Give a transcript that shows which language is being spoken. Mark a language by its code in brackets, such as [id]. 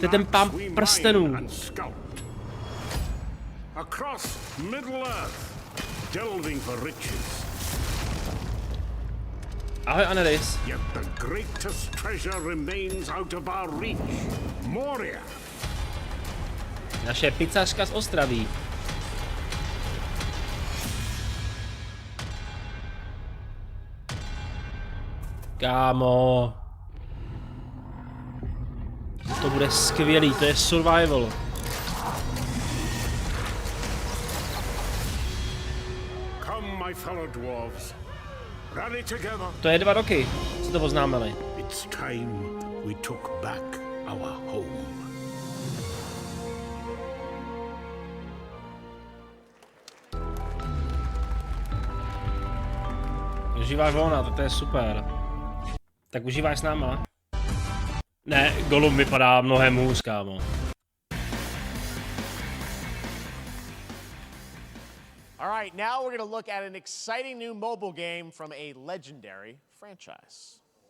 [cs] To je ten pán prstenů. [en] Across Middle Earth, delving for riches. [cs] Ahoj, Aneris. [en] Yet the greatest treasure remains out of our reach. Moria. [cs] Naše pizzařka z Ostraví. Kámo. To bude skvělý, to je survival. [en] Come, my fellow dwarves. Rally together. [cs] To je 2 roky, co to oznámili. [en] It's time we took back our home. [cs] Užíváš volna, to je super. Tak užíváš s náma? Ne, Gollum vypadá mnohem hůř, kámo. [en] All right, now we're going to look at an exciting new mobile game from a legendary franchise.